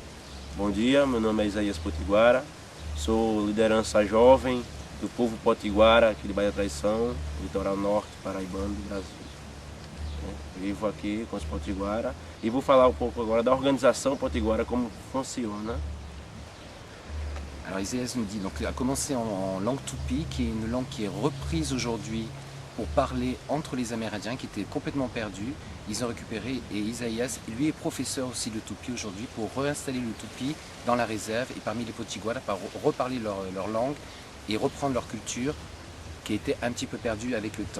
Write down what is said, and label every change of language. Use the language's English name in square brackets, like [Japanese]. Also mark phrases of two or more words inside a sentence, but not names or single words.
[Portuguese] Bom dia, meu nome é Isaías Potiguara, sou liderança jovem do povo potiguara aqui de Bahia Traição, litoral norte paraibano do Brasil. Vivo aqui com os potiguara e vou falar um pouco agora da organização potiguara, como funciona. [French] Alors Isaïas nous dit, donc a commencé en langue tupi, qui est une langue qui est reprise aujourd'hui pour parler entre les Amérindiens qui étaient complètement perdus. Ils ont récupéré, et Isaïas, lui est professeur aussi de tupi aujourd'hui pour réinstaller le tupi dans la réserve et parmi les potiguara, pour reparler leur langue et reprendre leur culture qui était un petit peu perdue avec le temps.